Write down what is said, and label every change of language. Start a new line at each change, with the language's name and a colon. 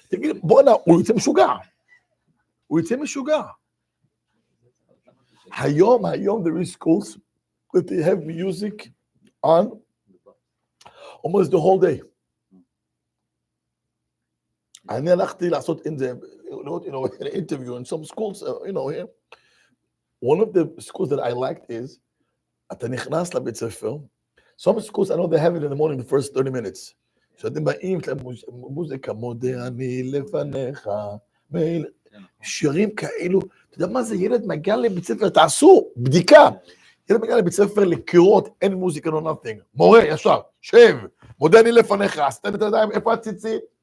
Hebrew: תגיד, בוא'נה, הוא יוצא משוגע.
English: היום, there is schools that they have music on almost the whole day.
Hebrew: אני הלכתי לעשות
English: in an interview in some schools, here. One of the schools that I liked is,
Hebrew: אתה נכנס לבית ספר,
English: some schools I know they have it in the morning, the first 30 minutes.
Hebrew: שאתם באים, מוזיקה, מודה אני לפניך, שירים כאלו, אתה יודע מה זה, ילד מגיע לבית ספר, תעשו בדיקה, ילד מגיע לבית ספר לקירות, אין מוזיקה,
English: no nothing,
Hebrew: מורה, ישר, שב, מודה אני לפניך, סתם את הידיים, איפה הציצית?